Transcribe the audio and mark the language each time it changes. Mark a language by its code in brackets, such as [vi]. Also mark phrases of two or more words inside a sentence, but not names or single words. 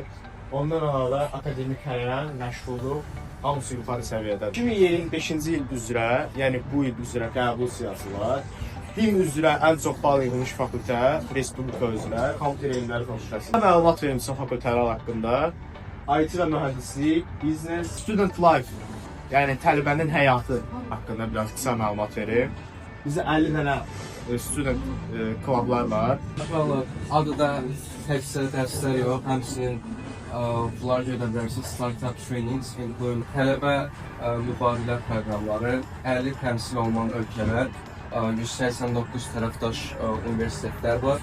[az] Ondan əlavə akademik həyat, məşğulluq hamısı yuxarı səviyyədədir. 2025-ci il üzrə, yəni bu il üzrə qəbul siyasi var. Din üzrə ən çox bal yığılmış fakültə, Respublika üzrə, Kompüter Elmləri Fakültəsi. Məlumat verim sizə fakültələr haqqında. IT və mühəndislik, [en] business, student life, [az] yəni tələbənin həyatı haqqında biraz qısa məlumat verim. Bizdə 50 dənə student klublar var. Adada təkcə dərslər yox, həmçinin bunlar gedə bilərsiniz, [en] startup trainings, [az] tələbə mübadilə proqramları, 50 təmsil olunan ölkələr, 189 tərəfdaş universitetlər var.